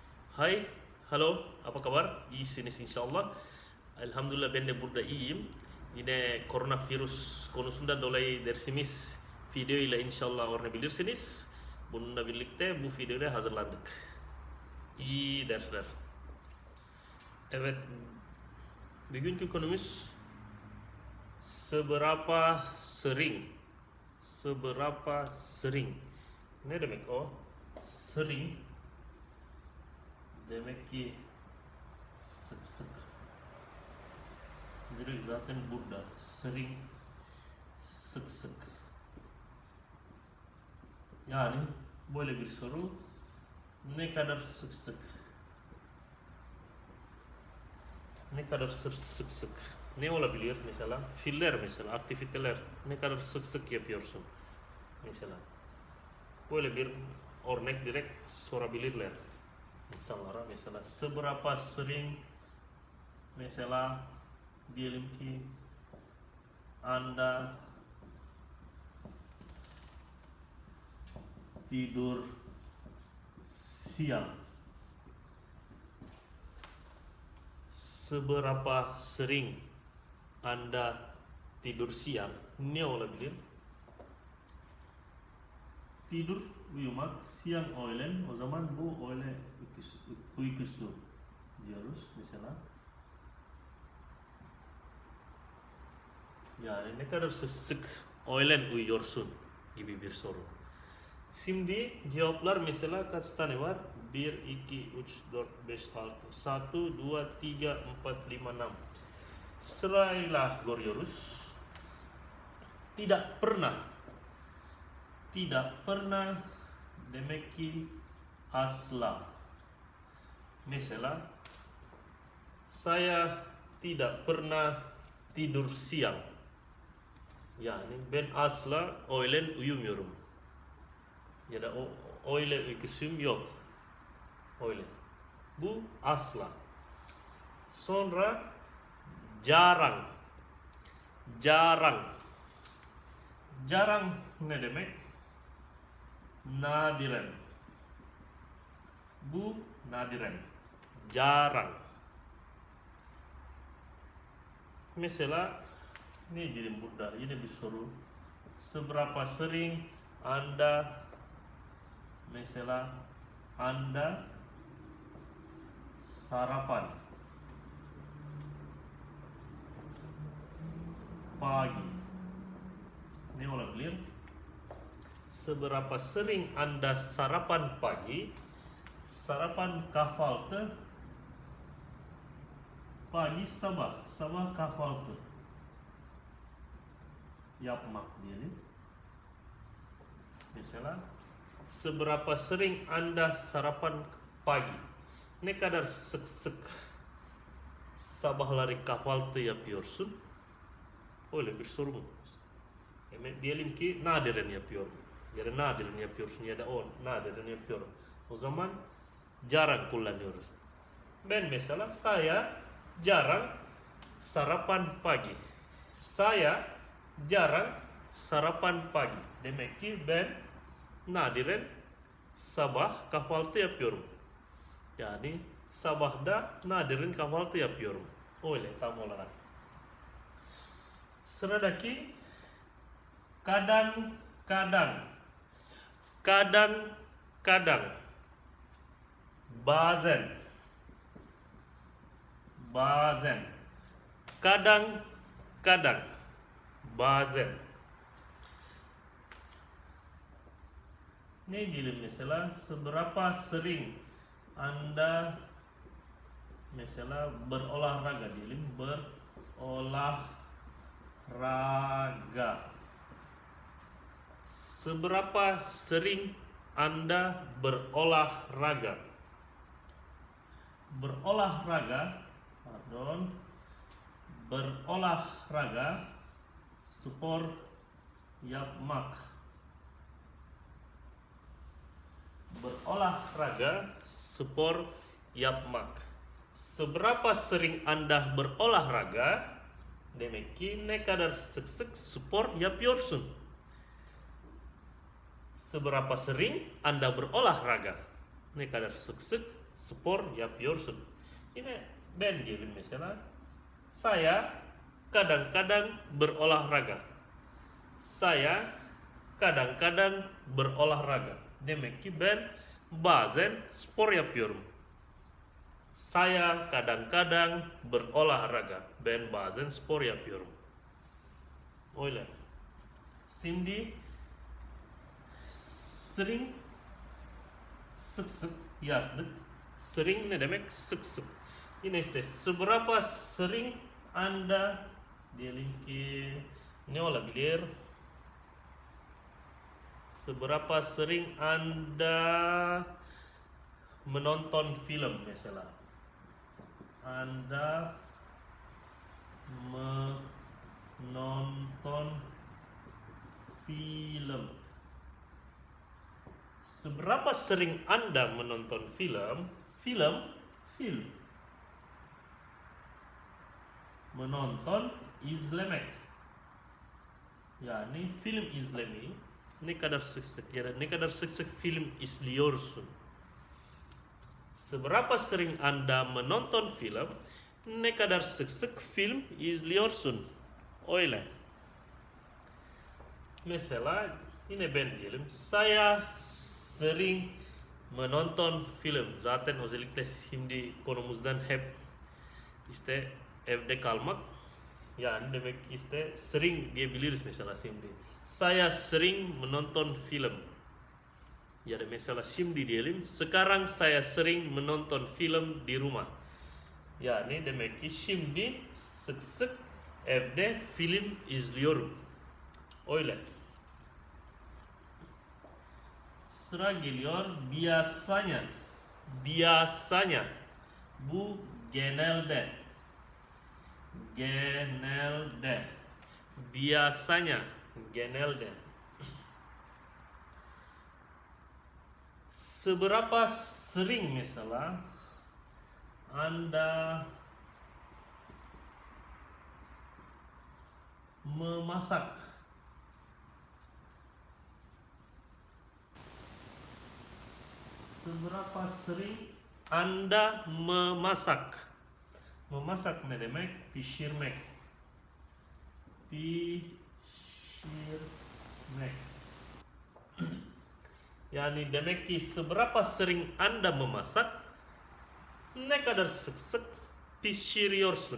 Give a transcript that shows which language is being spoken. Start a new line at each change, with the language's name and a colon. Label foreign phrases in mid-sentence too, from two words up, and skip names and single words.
Indonesian: Hai, halo, apa kabar? I sini insyaallah.
Turkish: Alhamdulillah bende burda iyim. Ine coronavirus konusunda dolay dersimis video ile inşallah orne bilirsiniz. Bununla birlikte bu videoda hazırlandık. İyi dersler. Evet, bugünkü konumuz
Indonesian: seberapa sering.
Turkish: Ne demek o? Sering demek ki sık sık. Direkt zaten burada. Sering, sık sık. Yani böyle bir soru. Ne kadar sık sık? Ne kadar sık sık? Ne olabilir mesela? Fiiller mesela, aktiviteler. Ne kadar sık sık yapıyorsun? Mesela. Böyle bir örnek direkt sorabilirler insanlara.
Indonesian: Mesela seberapa sering
Turkish: mesela diyelim ki
Indonesian: Anda tidur siang. Seberapa sering Anda tidur siang?
Turkish: Ne olabilir? Tidur uyumak, siang öğlen. O zaman bu öğle uykusu diyoruz mesela. Yani ne kadar sık öğlen uyuyorsun gibi bir soru. Şimdi cevaplar mesela kaç tane var? 1, 2, 3, 4, 5, 6, 1, 2, 3, 4, 5, 6. Sırayla görüyoruz.
Indonesian: Tidak pernah. Tidak pernah
Turkish: demek ki asla.
Indonesian: Mesela saya tidak pernah tidur siang.
Turkish: Yani ben asla öğlen uyumuyorum. Ya da öğle uykusum yok. Öyle. Bu asla. Sonra jarang. Jarang. Jarang ne demek? Nadiren. Bu nadiren. Jarang. Mesela ne diyelim burada? Yine bir soru.
Indonesian: Seberapa sering Anda mesela Anda sarapan pagi?
Turkish: Ne olabilir?
Indonesian: Seberapa sering Anda sarapan pagi?
Turkish: Sarapan kahvaltı pagi sabah. Sabah kahvaltı yapmak diyelim.
Indonesian: Mesela seberapa sering Anda sarapan pagi?
Turkish: Ne kadar sık sık sabahları kahvaltı yapıyorsun? Öyle bir soru mu? Diyelim ki nadiren yapıyorum. Ya da nadiren yapıyorsun ya da o nadiren yapıyorum. O zaman jarang kullanıyoruz. Ben mesela
Indonesian: saya jarang sarapan pagi. Saya jarang sarapan pagi.
Turkish: Demek ki ben nadiren sabah kahvaltı yapıyorum. Yani sabahda nadiren kahvaltı yapıyorum. Öyle tam olarak. Sıradaki kadang-kadang. Kadang-kadang. Bazen. Bazen. Kadang-kadang. Bazen. Ne diyelim mesela?
Indonesian: Seberapa sering Anda mesela berolahraga diyelim. Berolahraga. Seberapa sering Anda berolahraga? Berolahraga, berolahraga,
Turkish: spor yapmak. Berolahraga, spor yapmak.
Indonesian: Seberapa sering Anda berolahraga?
Turkish: Demek ki ne kadar sık sık spor yapıyorsun?
Indonesian: Seberapa sering Anda berolahraga?
Turkish: Ne kadar sık sık spor yapıyorsun. Yine ben diyelim mesela.
Indonesian: Saya kadang-kadang berolahraga. Saya kadang-kadang berolahraga.
Turkish: Demek ki ben bazen spor yapıyorum.
Indonesian: Saya kadang-kadang berolahraga.
Turkish: Ben bazen spor yapıyorum. Öyle. Şimdi sering, sık sık yazdık. Sering ne demek? Sık sık. Yine işte
Indonesian: seberapa sering Anda
Turkish: diyelim ki ne olabilir?
Indonesian: Seberapa sering Anda menonton film mesela? Anda menonton film. Seberapa sering Anda menonton film? Film. Menonton,
Turkish: izlemek. Yani film izlemeyi ne kadar sık sık ya da ne kadar sık sık film izliyorsun. Seberapa sering Anda menonton film? Ne kadar sık sık film izliyorsun. Öyle. Mesela yine ben diyelim.
Indonesian: Saya sering menonton film.
Turkish: Zaten özellikle şimdi konumuzdan hep işte evde kalmak. Yani demek ki işte sering diyebiliriz mesela şimdi.
Indonesian: Saya sering menonton film.
Turkish: Ya da mesela şimdi diyelim.
Indonesian: Sekarang saya sering menonton film di rumah.
Turkish: Yani demek ki şimdi sık sık evde film izliyorum. Öyle. Sıra geliyor biasanya. Biasanya. Bu genelde. Genelde. Biasanya. Genelde.
Indonesian: Seberapa sering mesela Anda memasak? Seberapa sering Anda memasak?
Turkish: Memasak ne demek? Pişirmek. Pişirmek. Yani demek ki
Indonesian: seberapa sering Anda memasak?
Turkish: Ne kadar sık sık pişiriyorsun?